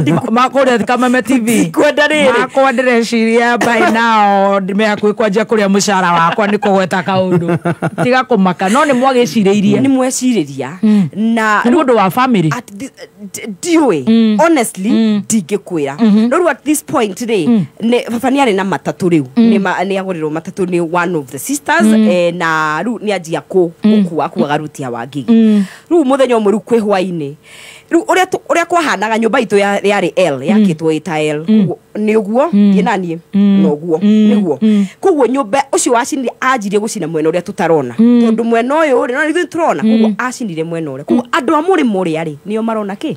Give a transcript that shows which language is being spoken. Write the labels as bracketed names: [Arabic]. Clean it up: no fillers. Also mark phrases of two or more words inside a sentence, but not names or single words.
[Kikuyu] makuria Kameme TV ndikwenda riri makwa ndireciria [English] by now [Kikuyu] ndimehakui kwanjia kuria mucara wakwa ni kugweta kaundu tiga kumaka no ni mwageciririe ni mweciriria na ni mundu wa family diwe honestly ndingikwira no riu [English] at this point today [Kikuyu] ne ari na matatu riu ni agorirwo matatu ni [English] one of the sisters [Kikuyu] na riu ni ajia kuwa garutia wa ngigi riu muthenya umwe riu kwi hwaini riu uria kwahanaga nyumba itu yari L yakitwo ita L ni uguo nanie no uguo niguo kuguo nyumba ucio wacinire ajirie gucina mwena uria tutarona tondu mwena uyu ri no ithu turona kuguo acinire mwena uria kuguo andu amuri muri ari nio marona ki